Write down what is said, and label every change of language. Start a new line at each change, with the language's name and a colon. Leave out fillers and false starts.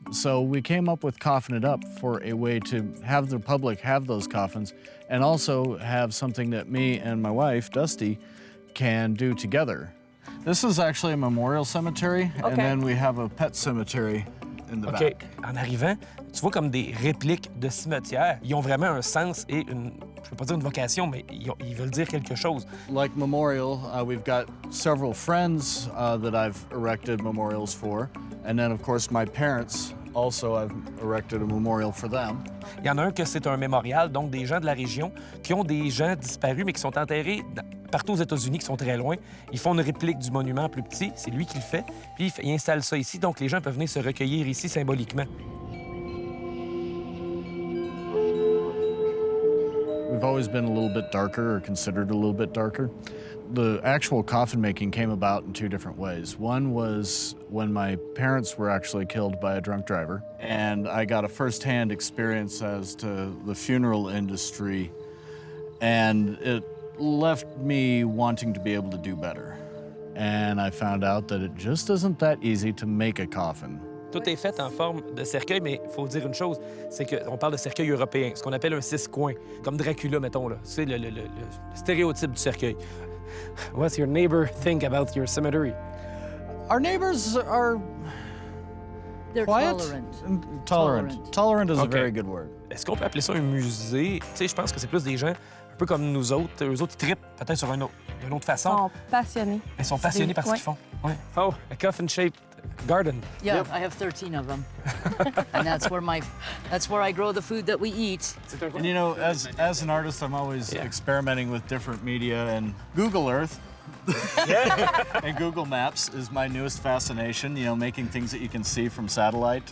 English: So we came up with Coffin It Up for a way to have the public have those coffins and also have something that me and my wife, Dusty, can do together. This is actually a memorial cemetery, and then we have a pet cemetery in the OK. back.
French: En arrivant, tu vois comme des répliques de cimetières. Ils ont vraiment un sens et une, je veux pas dire une vocation, mais ils veulent dire quelque chose.
English: Like memorial, we've got several friends that I've erected memorials for, and then of course my parents also I've erected a memorial for them.
French: Il y en a un que c'est un mémorial, donc des gens de la région qui ont des gens disparus, mais qui sont enterrés partout aux États-Unis, qui sont très loin. Ils font une réplique du monument plus petit, c'est lui qui le fait, puis il installe ça ici, donc les gens peuvent venir se recueillir ici symboliquement.
English: We've always been a little bit darker, or considered a little bit darker. The actual coffin making came about in two different ways. One was when my parents were actually killed by a drunk driver, and I got a firsthand experience as to the funeral industry, and it left me wanting to be able to do better. And I found out that it just isn't that easy to make a coffin.
French: Tout est fait en forme de cercueil, mais il faut dire une chose, c'est qu'on parle de cercueil européen, ce qu'on appelle un 6-coins, comme Dracula, mettons, là. C'est le stéréotype du cercueil.
English: What's your neighbor think about your cemetery? Our neighbors are They're quiet tolerant. and tolerant. Tolerant is a Okay. very good word.
French: Est-ce qu'on peut appeler ça un musée? Tu sais, je pense que c'est plus des gens un peu comme nous autres. Eux autres, ils trippent peut-être sur d'une autre Ils façon. sont passionnés. Ils sont passionnés par ce qu'ils font.
English: Ouais. Oh, a coffin-shaped garden. Yeah, I have 13 of them. And that's where I grow the food that we eat. And you know, as an artist, I'm always experimenting with different media, and Google Earth and Google Maps is my newest fascination, you know, making things that you can see from satellite.